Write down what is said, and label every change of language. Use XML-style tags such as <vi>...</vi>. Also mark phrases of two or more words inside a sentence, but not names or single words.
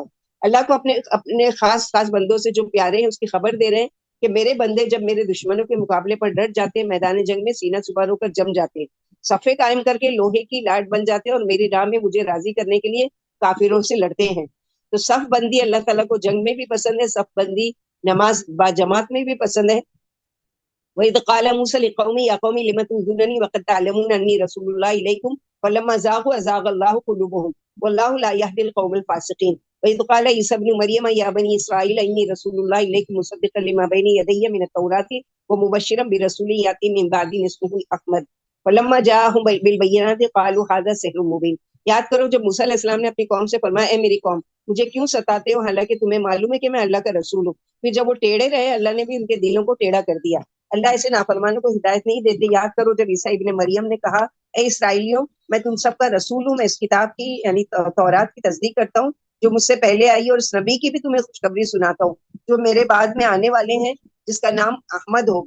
<ur>اللہ کو اپنے اپنے خاص خاص بندوں سے جو پیارے ہیں اسکی خبر دے رہے ہیں کہ میرے بندے جب میرے دشمنوں کے مقابلے پر ڈٹ جاتے ہیں، میدان جنگ میں سینہ چپا ہوکر جم جاتے ہیں، صفے قائم کرکے لوہے کی لاٹ بن جاتے ہیں اور میری راہ میں مجھے راضی کرنے کے لیے کافروں سے لڑتے ہیں. تو صف بندی اللہ تعالیٰ کو جنگ میں بھی پسند ہے، صف بندی نماز باجماعت میں بھی پسند ہے.</ur> <ar>وإذ قال موسى لقومه يا قوم لم تؤذونني وقد تعلمون أني رسول الله إليكم فلما زاغوا أزاغ الله قلوبهم والله لا يهدي القوم الفاسقين. وإذ قال عيسى ابن مريم يا بني إسرائيل إني رسول الله إليكم مصدقا لما بين يدي من التوراة و مبشرا برسول يأتي من بعدي اسمه أحمد فلما جاءهم بالبينات قالوا هذا سحر مبين.</ar> <ur>یاد کرو جب موسیٰ علیہ‌السلام نے اپنی قوم سے فرمایا، اے میری قوم مجھے کیوں ستاتے ہو حالانکہ تمہیں معلوم ہے کہ میں اللہ کا رسول ہوں. پھر جب وہ ٹیڑھے رہے، اللہ نے بھی ان کے دلوں کو ٹیڑھا کر دیا۔ اللہ ایسے نافرمانوں کو ہدایت نہیں دیتے. یاد کرو جب عیسیٰ ابن مریم نے کہا، اے اسرائیلیوں میں تم سبکا رسول ہوں، میں اس کتاب کی یعنی تورات کی تصدیق کرتا ہوں جو مجھسے پہلے آئی، اور اس نبی کی بھی تمہیں خوشخبری سناتا ہوں جو میرے بعد میں آنے والے ہیں، جسکا نام احمد ہوگا.</ur>